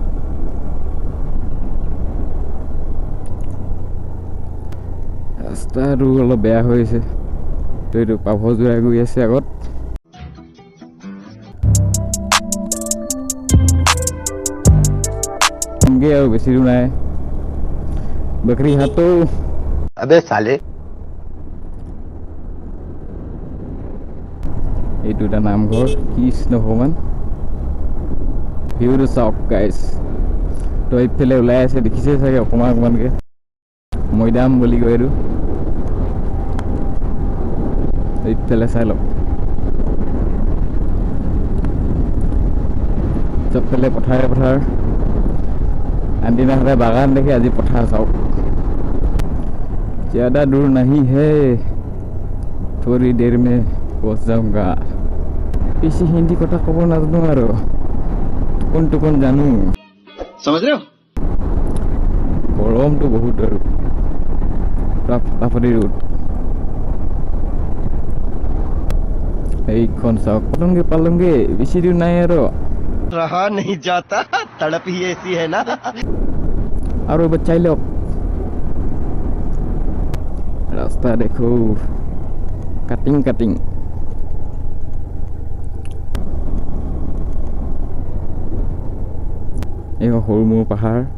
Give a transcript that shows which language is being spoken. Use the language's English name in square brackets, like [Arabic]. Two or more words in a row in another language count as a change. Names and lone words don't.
[Assamese] ৰাস্তাটো অলপ বেয়া হৈ আছে, তো এইটো পাভযোৰাই গৈ আছে আগত। আৰু বেছি দূৰ নাই, বকৰি হাতো। [Hindi] अबे साले [Assamese] এইটো এটা নামঘৰ, কৃষ্ণ ভগৱান। ভিউটো চাওক গাইজ। তো এইফালে ওলাই আছে, দেখিছে চাগে অকণমানকৈ মৈদাম বুলি কয় এইটো। এইফালে চাই লওক, চবফালে পথাৰে পথাৰ। আনদিনা সদায় বাগান দেখি, আজি পথাৰ চাওক। [Hindi] ज़्यादा दूर नहीं है, थोड़ी देर में पहुंच जाऊंगा। [Assamese] বেছি হিন্দী কথা ক'ব নাজানো আৰু টুকুন জানো। [Hindi] समझ रहे हो? [Assamese] গৰমটো বহুত আৰু পুৰা ফটাফটি ৰ'দ। এইখন চাওক, পালংগে বেছি দূৰ নাই আৰু। [Hindi] रहा नहीं जाता, तड़प ही ऐसी है ना। [Assamese] আৰু বাচ্চাই লওক, ৰাস্তা দেখো কাটিং। এই সৰু মোৰ পাহাৰ।